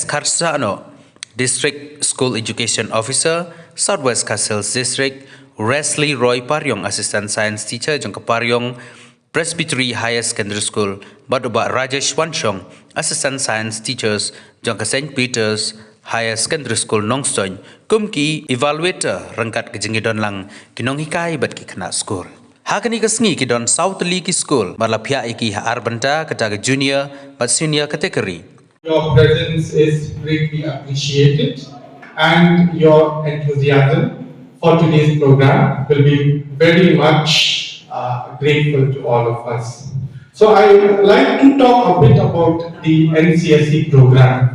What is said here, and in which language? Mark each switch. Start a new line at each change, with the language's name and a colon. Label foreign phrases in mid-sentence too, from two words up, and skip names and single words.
Khasi: Karsano
English: District School Education Officer
Khasi: Southwest Khasi District Wesley Roy Paryong
English: Assistant Science Teacher
Khasi: jongka Paryong Presbytery Higher Secondary School, Baduba Rajesh Wanshong,
English: Assistant Science Teachers,
Khasi: jongka St. Peter's Higher Secondary School Nongstoy, kumki evaluator rangkat kejengidon lang kinong hikai bat ki kena school. Hakani kesngi kidon South League School, malapia iki haar benta kata junior but
English: senior category. Your presence is greatly appreciated and your enthusiasm for today's program will be very much grateful to all of us. So I would like to talk a bit about the NCSE program.